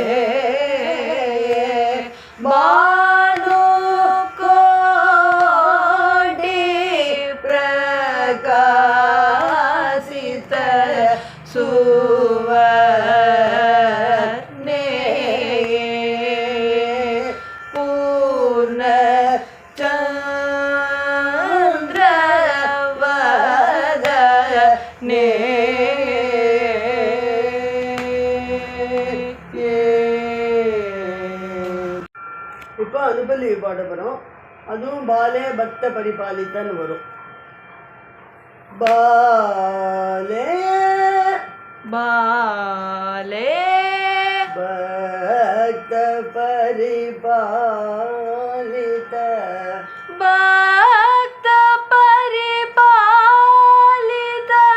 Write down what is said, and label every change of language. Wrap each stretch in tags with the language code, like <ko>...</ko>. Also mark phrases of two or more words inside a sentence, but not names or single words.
<sa>बानु कोटि प्रकाशित सुवने पूर्ण चंद्रवदने</sa> <ta>இப்போ அனுபல்லி பாட போகிறோம். அதுவும்</ta> <sa>बाले भक्त</sa> <ta>பரிபாலித்தன்னு வரும்.</ta> <sa>பாலே बाले भक्त परिपालित भक्त परिपालित</sa>